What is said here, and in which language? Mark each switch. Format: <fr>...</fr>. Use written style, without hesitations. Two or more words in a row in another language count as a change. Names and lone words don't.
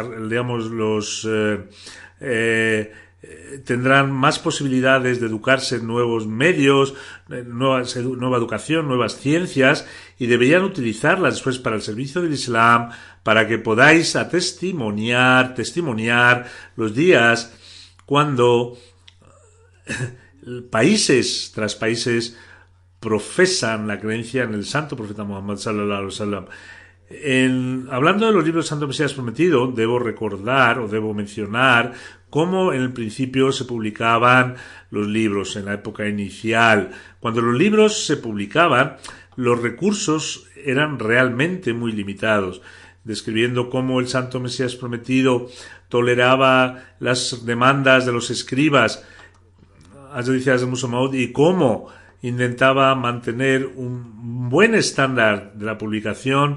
<es>tendrán más posibilidades de educarse en nuevos medios, nueva educación, nuevas ciencias, y deberían utilizarlas después para el servicio del Islam, para que podáis testimoniar los días cuando países tras países profesan la creencia en el santo profeta Muhammad</es> <ar>صلى الله عليه وسلم.</ar> <es>Hablando de los libros del Santo Mesías Prometido, debo mencionar cómo en el principio se publicaban los libros en la época inicial. Cuando los libros se publicaban, los recursos eran realmente muy limitados, describiendo cómo el Santo Mesías Prometido toleraba las demandas de los escribas, Hazrat Musleh Maud, y cómo intentaba mantener un buen estándar de la publicación.</es>